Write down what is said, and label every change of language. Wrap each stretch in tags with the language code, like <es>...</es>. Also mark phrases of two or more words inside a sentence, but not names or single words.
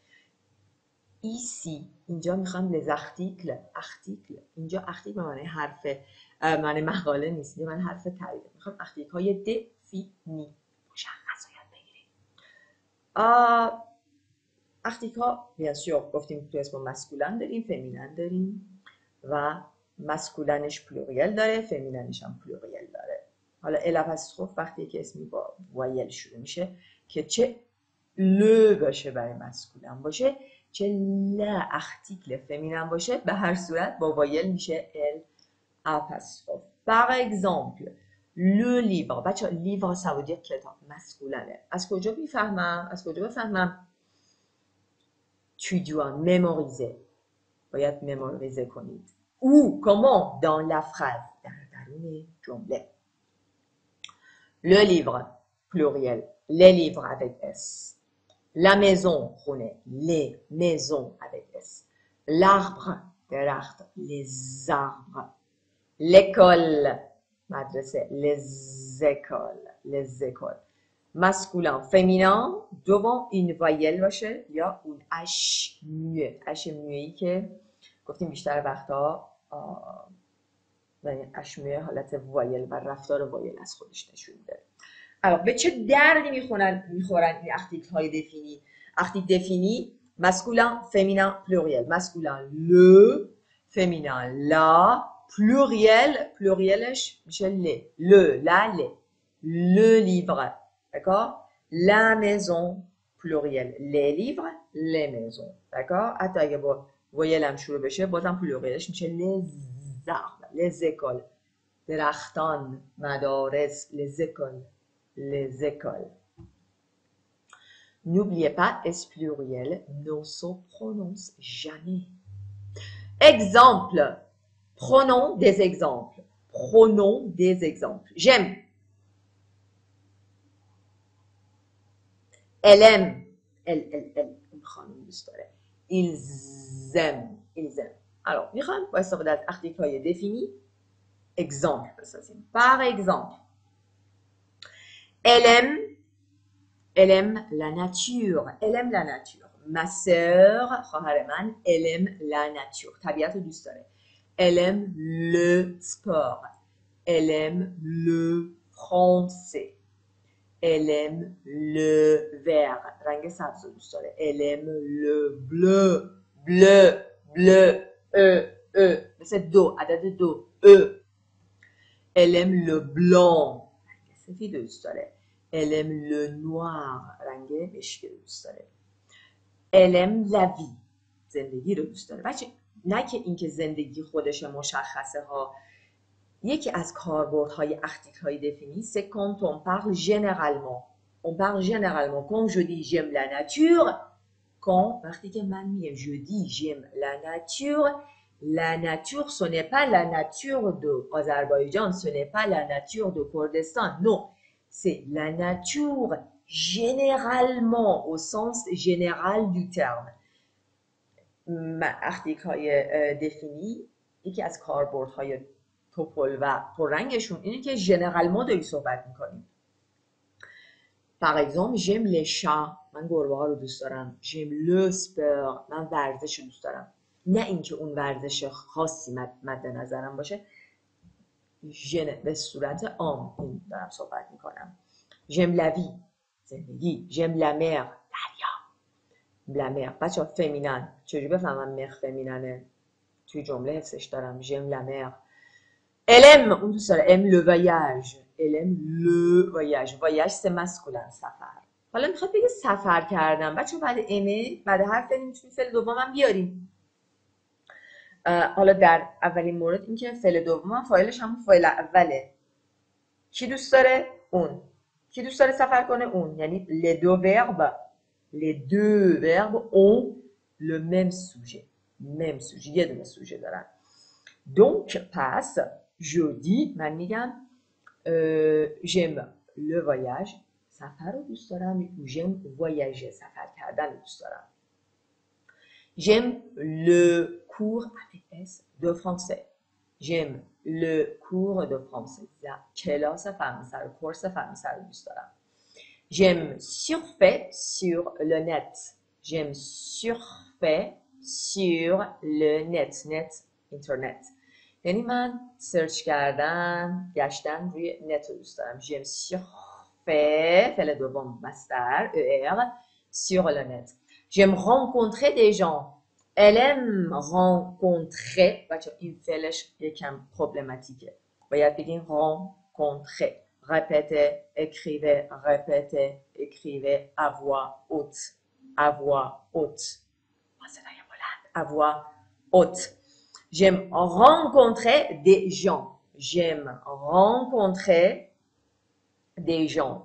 <fa>ایسی اینجا میخوام لزاختیکل اینجا اختیک به معنی حرف معنی مقاله نیست. من حرف تعریف میخوام اختیک های دفینی مشخص رو یاد بگیریم. اختیک ها</fa> <fr>bien sûr</fr> <fa>گفتیم تو اسم مسکولن داریم فمینن داریم و مسکولنش پلوریل داره فمیننش هم پلوریل داره. حالا الاپاستروف وقتی که اسمی با وایل شروع میشه که چه ل باشه برای مسکولن باشه چه ل اختیکل فمینن باشه به هر صورت با وایل میشه الاپاستروف.</fa> <fr>Par exemple le livre. بچه livre ça veut dire کتاب مسکولنه.</fr> <fa>از کجا بفهمم؟</fa> <fr>Tu dois mémoriser.</fr> <fa>باید مموریزه کنید.</fa> <fr>Où, comment, dans la phrase.</fr> <fa>در درون جمله.</fa> <fr>Le livre, pluriel. Les livres avec S. La maison, خونه. Les maisons avec S. L'arbre, درخت. Les arbres. L'école, مدرسه. Les écoles. Les écoles. Masculin, féminin, devant une voyelle</fr> <fa>باشه یا اون</fa> <fr>h muet.</fr> <fa>اش میه‌ای که گفتیم بیشتر وقتا</fa> <fr>h muet</fr> <fa>حالت وایل و رفتار وایل از خودش نشون میده. الان به چه دردی میخورن این article های دفینی؟</fa> <fr>article دفینی masculin, féminin, pluriel. Masculin le, féminin la, plurielش میشه le, la, le livre. D'accord? La maison, pluriel. Les livres, les maisons. D'accord?</fr> <fa>حتی اگه با وایل هم شروع بشه بازم plurielش میشه</fa> <fr>les arbres, les écoles.</fr> <fa>درختان، مدارس,</fa> <fr>les écoles. Les écoles. N'oubliez pas, S pluriel ne se prononce jamais. Exemple. Prenons des exemples. Prenons des exemples. J'aime. Elle aime. Elle. Ils aiment. Ils aiment. Alors,</fr> <fa>میخوام با استفاده از article های</fa> <fr>défini exemple</fr> <fa>بسازیم.</fa> <fr>Par exemple, elle aime la nature. Elle aime la nature. Ma sœur,</fr> <fa>خواهر من,</fa> <fr>elle aime la nature.</fr> <fa>طبیعت رو دوست داره.</fa> <fr>Elle aime le sport. Elle aime le français. Elle aime le vert.</fr> <fa>رنگ سبز رو دوست داره.</fa> <fr>Elle aime le bleu. Bleu.</fr> <fa>مثل دو. عدد دو.</fa> <fr>Elle aime le blanc.</fr> <fa>رنگ سفید رو دوست داره.</fa> <fr>Elle aime le noir.</fr> <fa>رنگ مشکی رو دوست داره.</fa> <fr>Elle aime la vie.</fr> <fa>زندگی رو دوست داره. بچه نه که اینکه زندگی خودش مشخصه ها. یکی از کاربردهای</fa> <fr>article défini, c'est quand on parle généralement. On parle généralement. Quand je dis j'aime la nature, quand</fr> <fa>وقتی که من میگم</fa> <fr>je dis j'aime la nature, ce n'est pas la nature de Azerbaïdjan, ce n'est pas la nature de Kurdistan. Non, c'est la nature généralement au sens général du terme. article défini,</fr> <fa>یکی از کاربردهای توپل و پررنگشون اینه که ژنرالمون داری صحبت میکنیم.</fa> <fr>Par exemple, j'aime les chats.</fr> <fa>من گربه ها رو دوست دارم.</fa> <fr>J'aime le sport.</fr> <fa>من ورزش رو دوست دارم. نه اینکه اون ورزش خاصی مد نظرم باشه. به صورت عام این دارم صحبت میکنم.</fa> <fr>J'aime la vie. زندگی. J'aime la mer. دریا. La mer.</fr> <fa>بچه ها فمینن. چجوری بفهمم مر فمیننه؟ توی جمله حفظش دارم.</fa> <fr>J'aime la mer. Elle aime,</fr> <fa>اون دوست داره.</fa> <fr>aime le voyage. Elle aime le voyage. voyage c'est masculin.</fr> <fa>سفر. حالا میخواد بگه سفر کردم. بچه بعد aimer بعد هر فعلی میتونیم فعل دومم بیاریم. حالا در اولین مورد این که فعل دومم فاعلش همون فاعل اوله. کی دوست داره؟ اون. کی دوست داره سفر کنه؟ اون.</fa> <fr>یعنی les deux verbes ont le même sujet.</fr> <fa>یه دونه سوژه دارن.</fa> <fr>Donc passe je dis</fr> <fa>من میگم</fa> <fr>j'aime le voyage</fr> <fa>سفر رو دوست دارم</fa> <fr>ou j'aime voyager</fr> <fa>سفر کردن رو دوست دارم.</fa> <fr>J'aime le cours avec S de français. J'aime le cours de français.</fr> <fa>کلاس فرانسه رو کورس فرانسه رو دوست دارم.</fa> <fr>J'aime surfer sur le net. J'aime surfer sur le net اینترنت.</fr> <fa>یعنی من سرچ کردن گشتن روی نت رو دوست دارم.</fa> <fr>J'aime surfer</fr> <fa>فعل دوم مصدر</fa> <fr>sur le net. J'aime rencontrer des gens. Elle aime rencontrer.</fr> <fa>بچه این فعلش یکم پروبلماتیکه. باید بگیم rencontrer.</fa> <fr>Répétez, écrivez à voix haute. À voix haute. J'aime rencontrer des gens. J'aime rencontrer des gens.</fr>